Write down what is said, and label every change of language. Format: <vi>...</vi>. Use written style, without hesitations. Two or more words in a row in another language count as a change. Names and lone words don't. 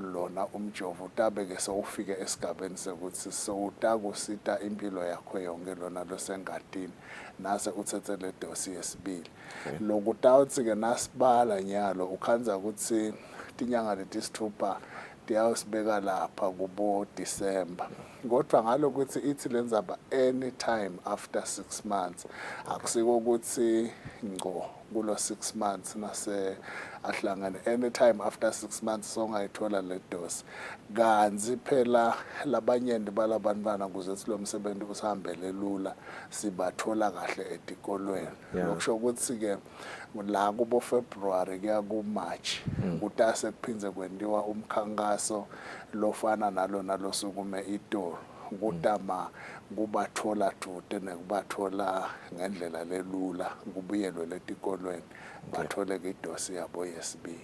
<ss>lona umjovo utabeke sewufike esigabeni sekuthi sewutakusita impilo yakho yonke lona losengadini nase uthethe le dosi yesibili lokutawuthi-ke nasibala nyalo ukhanza ukuthi tinyanga letisithupha tiyawusibeka lapha kubo December kodwa ngalokuthi ithi lenzaba</ss> <en>anytime after 6 months</en> <ss>akusiko ukuthi ngco kulo 6 months nase ahlangane</ss> <en>anytime after 6 months</en> <ss>songayithola le dose kanzi phela labanyenti balabantwana kuze silo msebenzi usihambele lula sibathola kahle etikolweni lokusho ukuthi ke la kubo February kuya ku March kutase kuphindze kwentiwa umkhankaso lofana nalona losukume itolo kutama kubathola dude nekubathola ngendlela lelula kubuyelwe letikolweni bathole ke idosi yabo yesibili</ss>